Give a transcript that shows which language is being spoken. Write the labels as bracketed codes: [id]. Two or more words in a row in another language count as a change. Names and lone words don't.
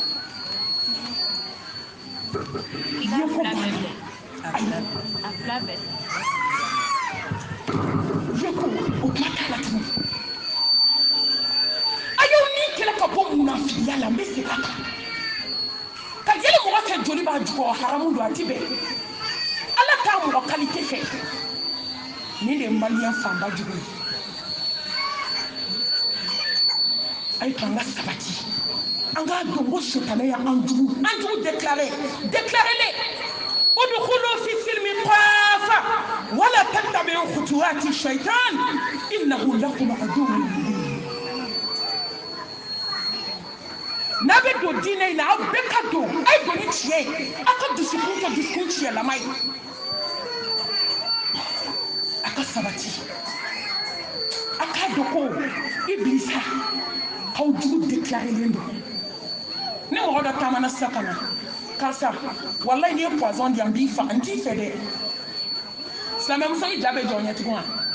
[bm] ye ko banna ayi ye ko o kuma t'a la tuguni a y'aw ni kɛlɛ ka bɔ munafiya la n bɛ segin a kan ka yɛlɛ mɔgɔ kɛ joli b'a jukɔrɔ haramu don a ti bɛn ala t'a mɔgɔ qualité fɛ nin de ye maliyɛn fanba jugu ye a ye to an ka sabati an k'a dɔn ko sitanɛ y'an jugu déclaré [ar] ادخلوا في السلم كافة ولا تتبعوا خطوات الشيطان إنه لكم عدو مبين [bm] n'a bɛ don diinɛ in na aw bɛɛ ka don a ye don ni tiɲɛ ye aw ka dusukun kɛ dusukun tiɲɛlama ye a ka sabati a k'a dɔn ko ibilisa k'aw jugu déclarelen don ne mɔgɔ dɔ taamana sisan ka na karisa wallahi n'i ye poison di yan n b'i faga n t'i fɛ dɛ silamɛmuso i ja bɛ jɔ ɲɛ tugun wa